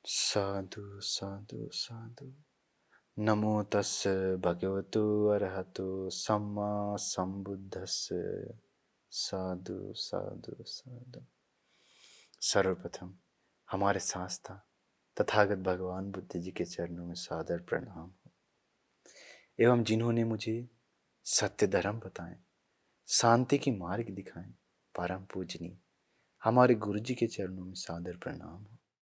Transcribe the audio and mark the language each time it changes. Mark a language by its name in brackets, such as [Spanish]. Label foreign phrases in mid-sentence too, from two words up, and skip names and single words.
[Pali] साधु साधु साधु। नमो तस्य भगवतो अरहतो सम्मा संबुद्धस्य। साधु साधु साधु। [Hindi] सर्वप्रथम हमारे शास्त्रा तथागत भगवान बुद्ध जी के चरणों में सादर प्रणाम हो, एवं जिन्होंने मुझे सत्य धर्म बताएं, शांति की मार्ग दिखाएं, परम पूजनीय हमारे गुरु जी के चरणों में सादर प्रणाम हो।